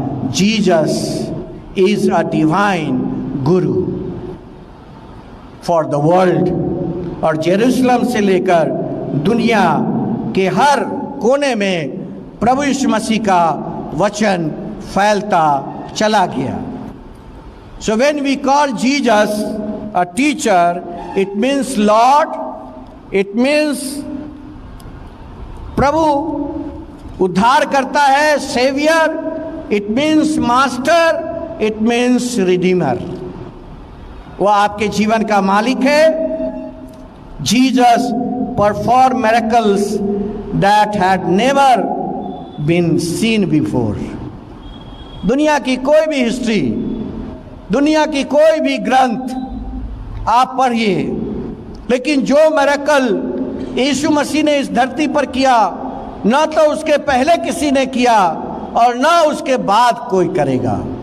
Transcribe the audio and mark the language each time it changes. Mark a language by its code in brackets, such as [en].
[en] Jesus is a divine guru for the world. [hi] और Jerusalem से लेकर दुनिया के हर कोने में प्रभु यीशु मसीह का वचन फैलता चला गया। [en] So when we call Jesus a teacher, it means Lord, it means [hi] प्रभु उद्धार करता है, [en] Saviour, it means master, it means redeemer. [hi] वह आपके जीवन का मालिक है। [en] Jesus perform miracles that had never been seen before. [hi] दुनिया की कोई भी हिस्ट्री, दुनिया की कोई भी ग्रंथ आप पढ़िए, लेकिन जो मिरेकल यीशु मसीह ने इस धरती पर किया, न तो उसके पहले किसी ने किया और न उसके बाद कोई करेगा।